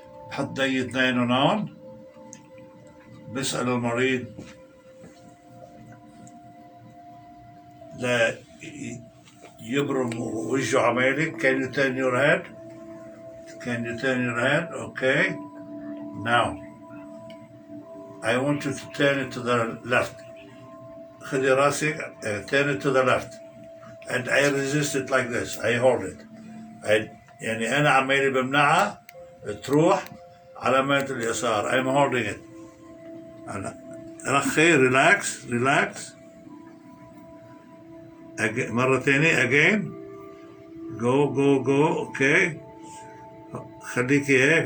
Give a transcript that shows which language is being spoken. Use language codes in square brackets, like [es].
[ar] بحط اي اثنين هون، بسأل المريض لا يبرم وجهه عمالي. [en] Can you turn your head? Can you turn your head? Okay. Now, I want you to turn it to the left. [ar] خلي راسك [en] turn it to the left. And I resist it like this. I hold it. [ar] يعني أنا عمالي بمنعها تروح على مات اليسار. [en] I'm holding it. [ar] أنا رخي [en] relax. [ar] مرة تانية [en] again. Go. Okay. [ar] خليكي هيك.